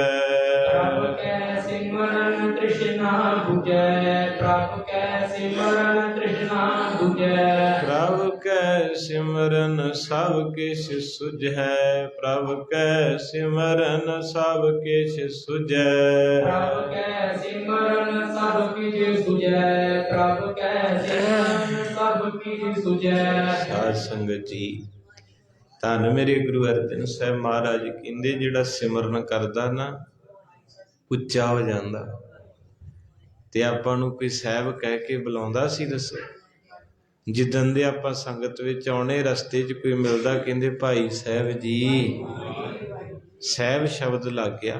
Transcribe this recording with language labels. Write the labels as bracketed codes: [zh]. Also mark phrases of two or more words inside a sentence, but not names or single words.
[pa] ਪ੍ਰਭ ਕੈ ਸਿਮਰਨਿ ਤ੍ਰਿਸਨਾ ਬੁਝੈ, ਪ੍ਰਭ ਕੈ ਸਿਮਰਨਿ ਤ੍ਰਿਸਨਾ ਬੁਝੈ। प्रभु ਕੈ ਸਿਮਰਨਿ ਸਭੁ ਕਿਛੁ ਸੁਝੈ, ਪ੍ਰਭ ਕੈ ਸਿਮਰਨਿ ਸਭੁ ਕਿਛੁ ਸੁਝੈ। ਪ੍ਰਭ ਕੈ ਸਿਮਰਨਿ ਸਭੁ ਕਿਛੁ ਸੁਝੈ, ਪ੍ਰਭ ਕੈ ਸਿਮਰਨਿ ਸਭੁ ਕਿਛੁ ਸੁਝੈ। ਸਾਧ ਸੰਗਤ ਜੀ, ਧੰਨ ਮੇਰੇ ਗੁਰੂ ਅਰਜਨ ਸਾਹਿਬ ਮਹਾਰਾਜ ਕਹਿੰਦੇ ਜਿਹੜਾ ਸਿਮਰਨ ਕਰਦਾ ਨਾ ਉੱਚਾ ਹੋ ਜਾਂਦਾ। ਤੇ ਆਪਾਂ ਨੂੰ ਕੋਈ ਸਾਹਿਬ ਕਹਿ ਕੇ ਬੁਲਾਉਂਦਾ ਸੀ ਦੱਸੋ? ਜਿੱਦਣ ਦੇ ਆਪਾਂ ਸੰਗਤ ਵਿੱਚ ਆਉਣੇ ਰਸਤੇ 'ਚ ਕੋਈ ਮਿਲਦਾ ਕਹਿੰਦੇ ਭਾਈ ਸਾਹਿਬ ਜੀ, ਸਾਹਿਬ ਸ਼ਬਦ ਲੱਗ ਗਿਆ।